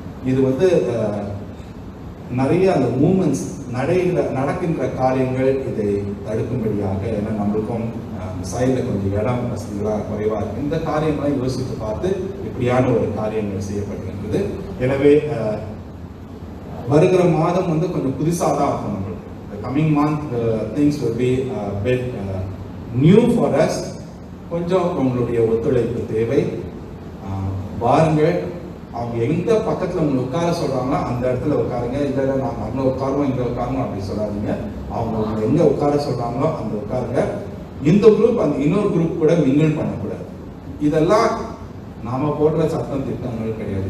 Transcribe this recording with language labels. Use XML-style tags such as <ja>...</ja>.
<ta>இது வந்து நிறைய அந்த மூமெண்ட்ஸ் நடக்கின்ற காரியங்கள் இதை தடுக்கும்படியாக. ஏன்னா நம்மளுக்கும் சைடில் கொஞ்சம் இடம் வசதிகளாக குறைவா இருக்கு. இந்த காரியங்களை யோசித்து பார்த்து இப்படியான ஒரு காரியங்கள் செய்யப்பட்டிருக்கிறது. எனவே வருகிற மாதம் வந்து கொஞ்சம் புதுசாக தான் இருக்கும் நம்மளுக்கு.</ta> <en>The coming month things will be a bit new for us.</en> <ta>கொஞ்சம் உங்களுடைய ஒத்துழைப்பு தேவை. வாருங்கள், அவங்க எந்த பக்கத்தில் உங்களை உட்கார சொல்றாங்களோ அந்த இடத்துல உட்காருங்க. இல்லை நாங்கள் அங்கே உட்காருவோம் இங்கே உட்காருவோம் அப்படி சொல்லாதீங்க. அவங்க எங்கே உட்கார சொல்றாங்களோ அந்த உட்காருங்க. இந்த குரூப் அந்த இன்னொரு குரூப் கூட மிங்கிள் பண்ணக்கூடாது. இதெல்லாம் நாம போடுற சட்டம் திட்டங்கள் கிடையாது.</ta>